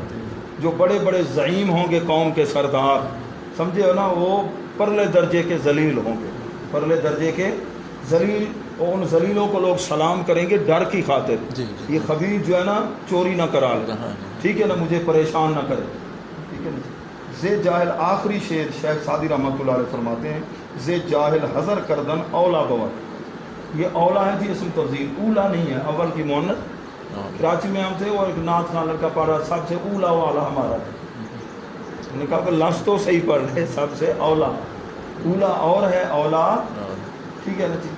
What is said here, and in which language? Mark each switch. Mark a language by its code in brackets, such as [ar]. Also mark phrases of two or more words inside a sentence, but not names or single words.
[ur] جو بڑے بڑے زعیم ہوں گے، قوم کے سردار، سمجھے ہو نا، وہ پرلے درجے کے ذلیل ہوں گے، پرلے درجے کے ذلیل. اور ان ذلیلوں کو لوگ سلام کریں گے ڈر کی خاطر. یہ خبیث جو ہے نا چوری نہ کرا لے، ٹھیک ہے نا، مجھے پریشان نہ کرے. ٹھیک ہے نا؟ [fa] زے جاہل، [ur] آخری شعر شیخ سعدی [ar] رحمۃ اللہ علیہ [ur] فرماتے ہیں [fa] زے جاہل حذر کردن اولا بور. [ur] یہ اولا ہے جی اسم تفضیل، اولا نہیں ہے، اول کی مؤنث. کراچی میں ہم تھے، وہ ایک نعت خان لڑکا پڑھ رہا، سب سے اولا والا ہمارا ہے. نے کہا کہ لفظ تو صحیح پڑھ رہے سب سے اولا، اولا اور ہے اولا، ٹھیک ہے نا جی.